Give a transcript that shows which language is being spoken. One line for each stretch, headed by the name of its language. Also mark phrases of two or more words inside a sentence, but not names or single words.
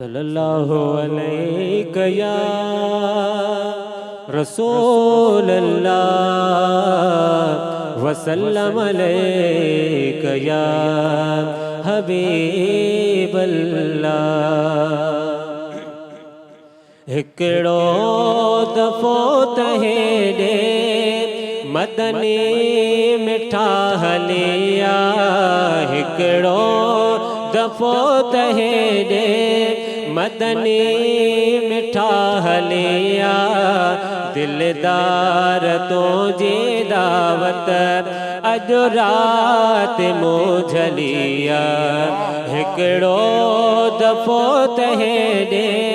Arabic: صلی اللہ علیہ یا رسول اللہ، وسلم علیہ یا حبیب اللہ۔
Sindhi: ہکڑو دفعو ته ڏي مدني مٺا هليا، هڪڙو دفعو ته ڏي مدني مٺا هليا، دلدار تنهنجي دعوت اڄ رات مون جهلي آ، هڪڙو دفعو ته ڏي۔